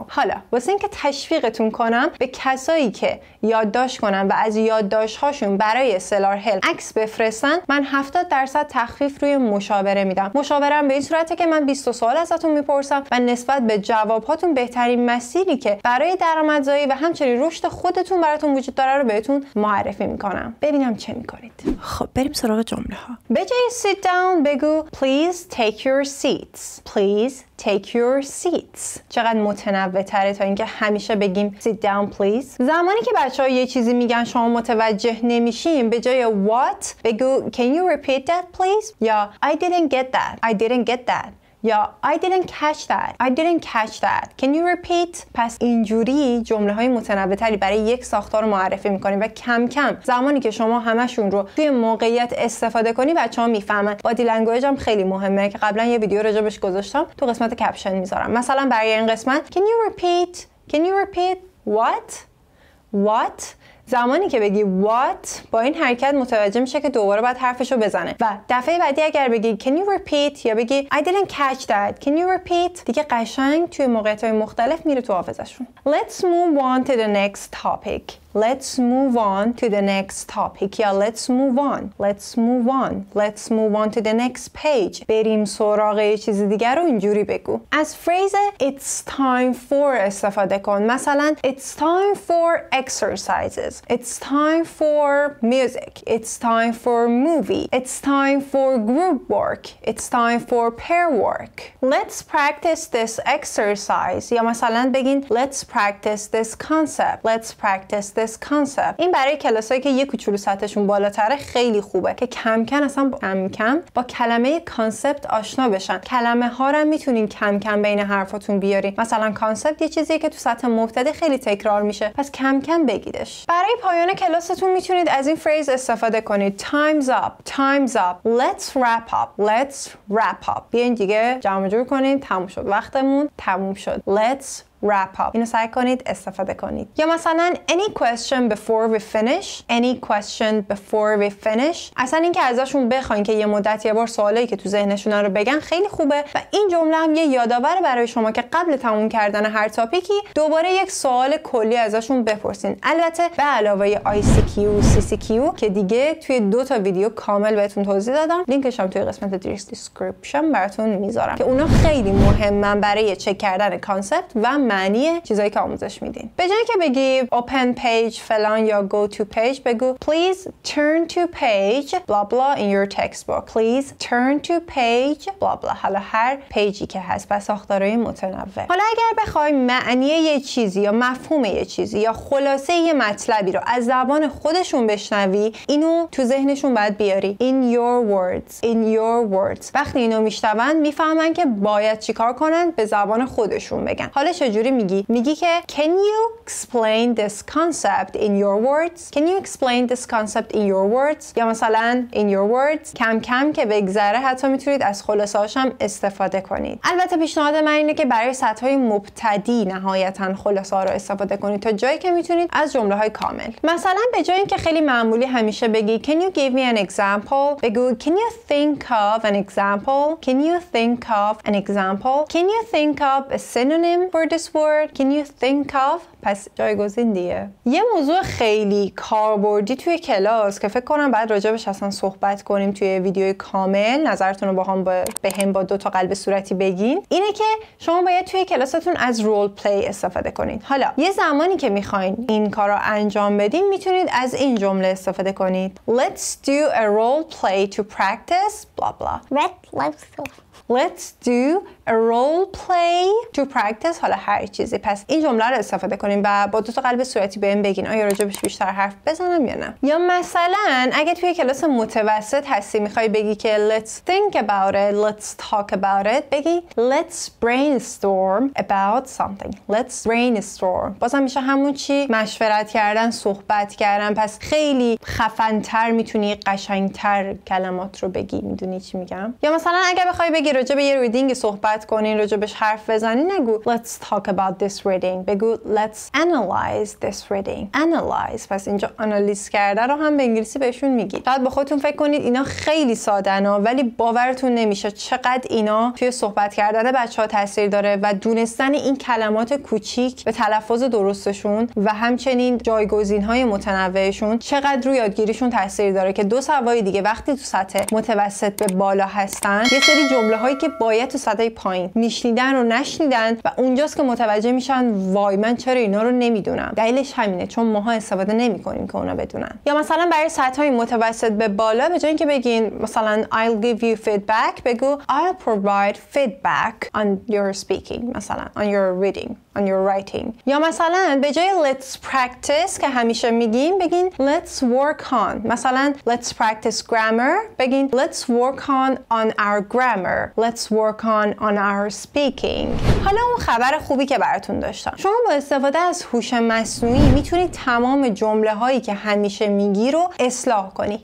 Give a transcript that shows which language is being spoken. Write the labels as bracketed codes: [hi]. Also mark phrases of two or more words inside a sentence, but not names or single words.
[fa] حالا واسه اینکه تشویقتون کنم به کسایی که یادداشت کنن و از یادداشت‌هاشون برای سلار هل عکس بفرستن، من 70% تخفیف روی مشاوره میدم. مشاورم به این صورته که من 20 سوال ازتون میپرسم و نسبت به جوابهاتون بهترین مسیری که برای درآمدزایی و همچنین رشد خودتون براتون وجود داره رو بهتون معرفی میکنم. ببینم چه میکنید. خب بریم سراغ جمله ها. به جای [en] sit down [fa] بگو [en] please take your seats. Please take your seats. [fa] چقدر متنوع تره تا اینکه همیشه بگیم [en] sit down please. [fa] زمانی که بچه‌ها یه چیزی میگن شما متوجه نمیشین، به جای what بگو [en] can you repeat that please؟ یا I didn't get that. I didn't get that. یا I didn't catch that. I didn't catch that. Can you repeat؟ [fa] پس اینجوری جمله های متنوع تری برای یک ساختار رو معرفی میکنیم و کم کم زمانی که شما همشون رو توی موقعیت استفاده کنی بچه‌ها میفهمن. [en] body language [fa] هم خیلی مهمه که قبلا یه ویدیو راجبش گذاشتم، تو قسمت کپشن میذارم. مثلا برای این قسمت [en] Can you repeat? Can you repeat? What? [fa] زمانی که بگی what با این حرکت متوجه میشه که دوباره باید حرفشو بزنه و دفعه بعدی اگر بگی [en] can you repeat [fa] یا بگی [en] I didn't catch that can you repeat [fa] دیگه قشنگ توی موقعیت‌های مختلف میره تو حافظشون. [en] Let's move on to the next topic. Let's move on to the next topic. یا let's move on. Let's move on. Let's move on to the next page. [fa] بریم سراغ یه چیز دیگر رو اینجوری بگو. از فریز [en] it's time for [fa] استفاده کن. [en] مثلا it's time for exercises. It's time for music. It's time for movie. It's time for group work. It's time for pair work. Let's practice this exercise. [fa] یا مثلا بگین [en] let's practice this concept. Let's practice this concept. [fa] این برای کلاسایی که یه کوچولو سطحشون بالاتره خیلی خوبه که کم کم با کلمه کانسپت آشنا بشن. کلمه ها رو میتونین کم کم بین حرفاتون بیارین. مثلا کانسپت یه چیزیه که تو سطح مبتدی خیلی تکرار میشه، پس کم کم بگیدش. برای پایان کلاستون میتونید از این فریز استفاده کنید. [en] Time's up. Time's up. Let's wrap up. Let's wrap up. [fa] بیاین دیگه جمع جور کنید. تموم شد. وقتمون تموم شد. [en] Let's wrap up. [fa] اینو سعی کنید استفاده کنید. یا مثلا [en] any question before we finish. any question before we finish. [fa] اصلا اینکه ازشون بخواین که یه مدت یه بار سوالایی که تو ذهنشون رو بگن خیلی خوبه و این جمله هم یه یادآور برای شما که قبل تموم کردن هر تاپیکی دوباره یک سوال کلی ازشون بپرسین. البته به علاوه ICQ و CCQ که دیگه توی 2 تا ویدیو کامل بهتون توضیح دادم، لینکش هم توی قسمت دیسکریپشن براتون میذارم که اونا خیلی مهمن برای چک کردن کانسپت و معنی چیزایی که آموزش میدین. به جای که بگی [en] open page [fa] فلان یا [en] go to page، [fa] بگو [en] please turn to page blah blah in your textbook. please turn to page blah blah. [fa] حالا هر پیجی که هست با ساختارهای متنوع. حالا اگر بخوای معنی یه چیزی یا مفهوم یه چیزی یا خلاصه یه مطلبی رو از زبان خودشون بشنوی، اینو تو ذهنشون باید بیاری. [en] in your words. in your words. [fa] وقتی اینو میشنون میفهمن که باید چیکار کنن، به زبان خودشون بگن. حالا چجوری میگی؟ میگی که [en] can you explain this concept in your words? can you explain this concept in your words? [fa] یا مثلا [en] in your words. [fa] کم کم که بگذره حتی میتونید از خلاصه‌هاش هم استفاده کنید. البته پیشنهاد من اینه که برای سطح‌های مبتدی نهایتاً خلاصه‌ها رو استفاده کنید تا جایی که میتونید از جمله‌های کامل. مثلا به جای اینکه خیلی معمولی همیشه بگی [en] can you give me an example، [fa] بگو [en] can you think of an example. can you think of an example. can you think of a synonym for this word. can you think of. [fa] پس جایگزین دیگه. یه موضوع خیلی کاربردی توی کلاس که فکر کنم بعد راجبش اصلا صحبت کنیم توی ویدیوی کامل، نظرتون رو به هم با 2 تا قلب صورتی بگین، اینه که شما باید توی کلاستون از [en] role play [fa] استفاده کنید. حالا یه زمانی که میخواین این کار رو انجام بدین میتونید از این جمله استفاده کنید. [en] Let's do a role play to practice blah blah. Let's do a role play to practice. [fa] حالا هر چیزی. پس این جمله رو استفاده کنیم و با 2 تا قلب صورتی بهم بگین آیا راجبش بیشتر حرف بزنم یا نه. یا مثلا اگه توی کلاس متوسط هستی میخوای بگی که [en] let's think about it, let's talk about it، [fa] بگی [en] let's brainstorm about something. let's brainstorm. [fa] بازم میشه همون چی، مشورت کردن، صحبت کردن. پس خیلی خفن‌تر میتونی قشنگتر کلمات رو بگی. میدونی چی میگم؟ یا مثلا اگه بخوای بگی راجع به یه ریدینگ صحبت کنین، راجع بهش حرف بزنین، نگو [en] let's talk about this reading، [fa] بگو [en] let's analyze this reading. analyze. [fa] پس اینجا آنالیز کرده رو هم به انگلیسی بهشون میگی. شاید با خودتون فکر کنید اینا خیلی ساده‌نا، ولی باورتون نمیشه چقدر اینا توی صحبت کردن بچه‌ها تاثیر داره و دونستن این کلمات کوچیک به تلفظ درستشون و همچنین جایگزین‌های متنوعشون چقدر روی یادگیریشون تاثیر داره که 2 سوای دیگه وقتی تو سطح متوسط به بالا هستن یه سری جمله‌هایی که باید تو سطح پایین میشنیدن رو نشنیدن و اونجاست که متوجه میشن وای من چرا اینا رو نمیدونم. دلیلش همینه چون ماها استفاده نمی‌کنیم که اونا بدونن. یا مثلا برای سطح‌های متوسط به بالا به جای اینکه بگین مثلا [en] I'll give you feedback، [fa] بگو [en] I'll provide feedback on your speaking، [fa] مثلا [en] on your reading, on your writing. [fa] یا مثلا به جای [en] let's practice [fa] که همیشه میگیم بگین [en] let's work on. [fa] مثلا [en] let's practice grammar، [fa] بگین [en] let's work on our grammar. let's work on our speaking. [fa] حالا اون خبر خوبی که براتون داشتم، شما با استفاده از هوش مصنوعی میتونید تمام جمله هایی که همیشه میگی رو اصلاح کنی.